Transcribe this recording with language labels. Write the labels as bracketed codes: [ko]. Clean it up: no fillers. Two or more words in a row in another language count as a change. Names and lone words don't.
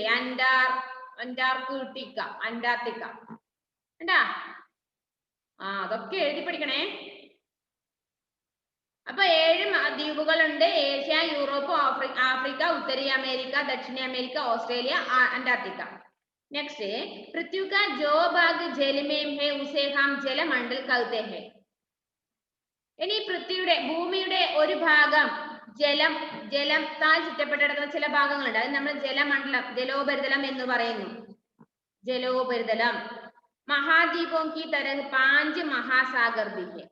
[ml] അന്റാർട്ടിക്ക, അന്റാർട്ടിക്ക എന്താ? അതൊക്കെ എഴുതി പഠിക്കണേ. അപ്പൊ 7 ദ്വീപുകളുണ്ട്. ഏഷ്യ, യൂറോപ്പ്, ആഫ്രിക്ക, ഉത്തരീയ അമേരിക്ക, ദക്ഷിണ അമേരിക്ക, ഓസ്ട്രേലിയ, അന്റാർട്ടിക്ക. നെക്സ്റ്റ്, [hi] पृथ्वी का जो भाग जल में है उसे हम जलमंडल कहते हैं. [ml] ഇനി പൃഥ്വിയുടെ ഭൂമിയുടെ ഒരു ഭാഗം ജലത്താൽ ചുറ്റപ്പെട്ടിടക്കുന്ന ചില ഭാഗങ്ങളുണ്ട്. അത് നമ്മൾ ജലമണ്ഡലം, ജലോപരിതലം എന്ന് പറയുന്നു. [hi] ജലോപരിതലം. महाद्वीपों की तरह 5 महासागर भी हैं.